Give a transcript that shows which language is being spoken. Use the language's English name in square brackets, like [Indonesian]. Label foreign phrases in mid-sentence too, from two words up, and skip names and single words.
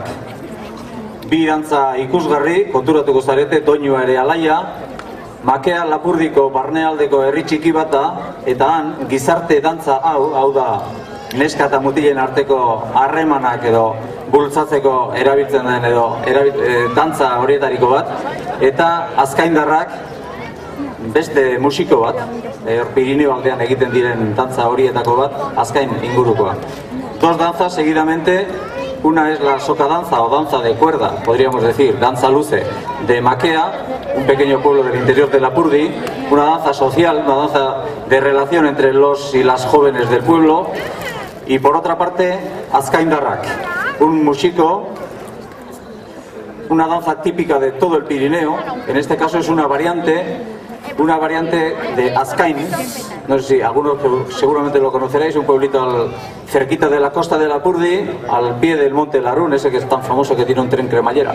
[Basque] Bi dantza ikusgarri, konturatuko zarete, doinua ere alaia, makea Lapurdiko barnealdeko herri txiki bat da, eta han gizarte dantza hau da neska eta mutilen arteko harremanak edo bultzatzeko erabiltzen den edo dantza horietariko bat, eta azkaindarrak beste musiko bat, Pirineo aldean egiten diren dantza horietako bat, azkain ingurukoa. [Spanish] Dos danzas seguidamente, una es la soca danza o danza de cuerda, podríamos decir, danza luce de Makea, un pequeño pueblo del interior de Lapurdi, una danza social, una danza de relación entre los y las jóvenes del pueblo, y por otra parte, azkaindarrak, un músico, una danza típica de todo el Pirineo, en este caso es una variante de Azkain, no sé si algunos seguramente lo conoceréis, un pueblito cerquita de la costa de Lapurdi, al pie del monte Larún, ese que es tan famoso que tiene un tren cremallera.